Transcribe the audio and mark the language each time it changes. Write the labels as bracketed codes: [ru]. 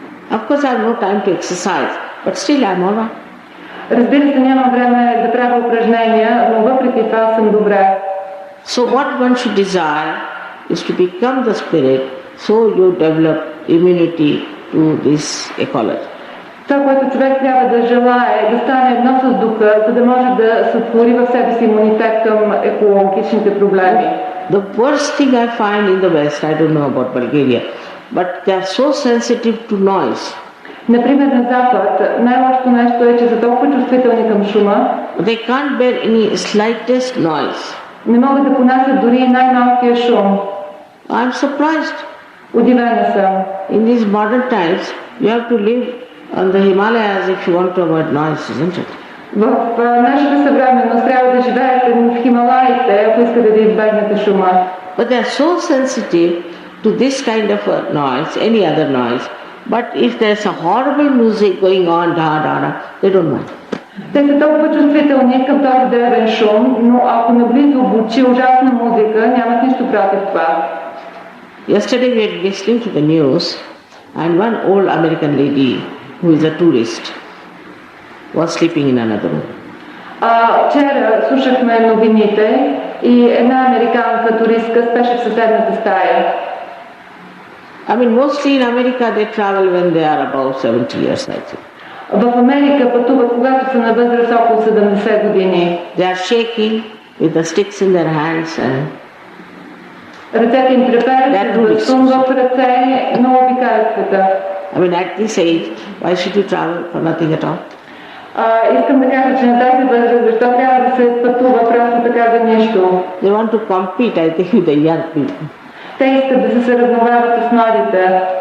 [en] Of course I have no time to exercise, but still I'm all right. [bg] Разбира се, нямам време да правя упражнения, но въпреки това съм добре. [en] So what one should desire is to become the spirit, so you develop immunity to this ecology. [bg] Това, което човек трябва да желае, е да стане едно с духа, за да може да сътвори в себе си имунитет към екологичните проблеми. [en] The worst thing I find in the West, I don't know about Bulgaria, but they are so sensitive to noise. [bg] Например, на Запад най-лошото нещо е, че са толкова чувствителни към шума. [en] They can't bear any slightest noise. [bg] Не могат да понасят дори най-малкия шум. [en] I'm surprised. [bg] Удивена съм. [en] In these modern times, you have to live on the Himalayas if you want to avoid noise, isn't it? [bg] В нашата съвременност трябва да живеете в Хималаите, ако искате да избегнете шума. [en] But they are so sensitive to this kind of a noise, any other noise. But if there's a horrible music going on, they don't mind. [bg] Те са толкова чувствителни към този древен шум, но ако наблизо звучи ужасна музика, нямат нищо против това. [en] Yesterday we were listening to the news, and one old American lady who is a tourist was sleeping in another room. [bg] Вчера слушахме новините и една американка туристка спеше в съседната стая. [en] I mean, mostly in America they travel when they are about 70 years, I think. [bg] В Америка пътуват, когато са на възраст около 70 години. [en] They are shaking with the sticks in their hands and [bg] ръцете им треперят, сум в ръце, но обикалят света. [en] I mean, at this age, why should you travel for nothing at all? [bg] Искам да кажа, че на тази възраст, защо трябва да се пътува просто така за нищо? [en] They want to compete, I think, with the young people. [bg] Те искат да се съревновават с младите.